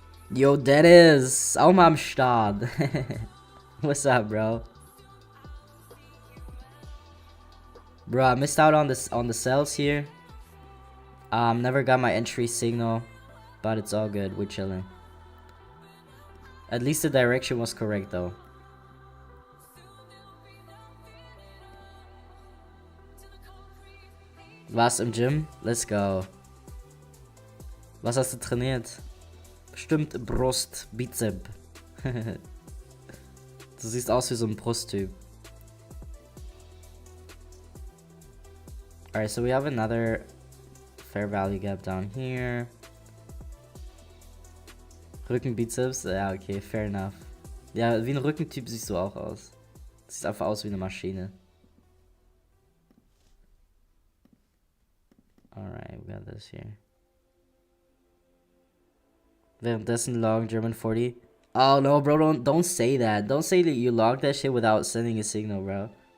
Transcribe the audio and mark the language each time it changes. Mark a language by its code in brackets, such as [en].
[de] Yo, Dennis, auch mal am Start. [en] What's up, bro? Bro, I missed out on the sells here. Never got my entry signal, but it's all good. We're chilling. At least the direction was correct, though. [de] Was im Gym? [en] Let's go. [de] Was hast du trainiert? Bestimmt Brust, Bizep. Du siehst aus wie so ein Brusttyp. [en] Alright, so we have another fair value gap down here. [de] Rückenbizeps? Ja, okay, fair enough. Ja, wie ein Rückentyp siehst du auch aus. Sieht einfach aus wie eine Maschine. [en] Alright, we got this here. [de] Währenddessen log German 40. [en] Oh no, bro, don't say that. Don't say that you logged that shit without sending a signal, bro.